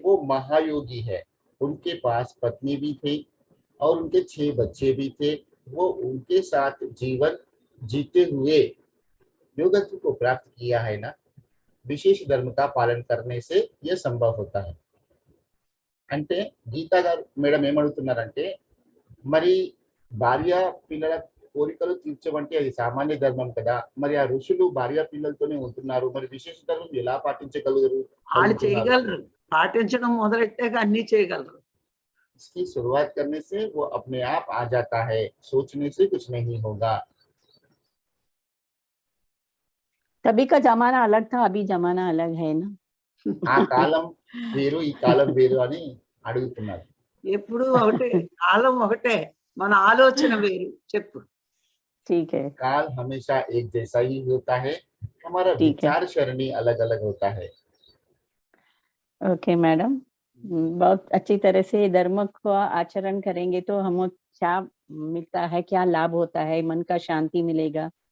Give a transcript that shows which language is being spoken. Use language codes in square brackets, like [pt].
[hi] वो महायोगी है, उनके पास पत्नी भी थी और उनके 6 बच्चे भी थे। वो उनके साथ जीवन जीते हुए योगत्व को प्राप्त किया है ना। विशेष धर्म का पालन करने से यह संभव होता है। [te] అంటే గీతా గారు మేడం ఏమడుగుతున్నారంటే, మరి భార్య పిల్లల కోరికలు తీర్చమంటే అది సామాన్య ధర్మం కదా, మరి ఆ ఋషులు భార్య పిల్లలతోనే ఉంటున్నారు, మరి విశేష ధర్మం ఎలా పాటించగలుగుతారు? వాళ్ళు చేయగలరు, పాటించడం మొదలెట్టాక అన్ని చేయగలరు. [hi] इसकी शुरुआत करने से वो अपने आप आ जाता है, सोचने से कुछ नहीं होगा। तभी का जमाना अलग था, अभी जमाना अलग है ना। [te] ఆ కాలం వేరు ఈ కాలం వేరు అని అడుగుతున్నారు। ఎప్పుడు ఒకటే, కాలం ఒకటే, మన ఆలోచన వేరు. చెప్పు. [hi] ठीक है, काल हमेशा एक जैसा ही होता है, हमारा ठीक है। विचार सरणी अलग अलग होता है। ओके मैडम, बहुत अच्छी तरह से धर्म का आचरण करेंगे तो हमें क्या मिलता है, क्या लाभ होता है, मन का शांति मिलेगा।